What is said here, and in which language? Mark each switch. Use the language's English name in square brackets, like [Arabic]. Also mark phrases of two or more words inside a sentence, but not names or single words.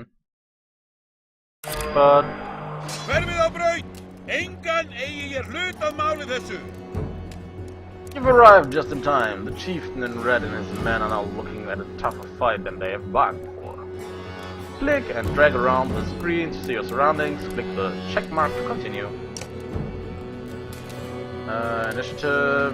[English] But... [Icelandic] Hverfið á braut! Engan eigi ég hlut að máli þessu! [English] You've arrived just in time. The chieftain in red and his men are now looking at a tougher fight than they have bargained for. Click and drag around the screen to see your surroundings. Click the check mark to continue. Initiative...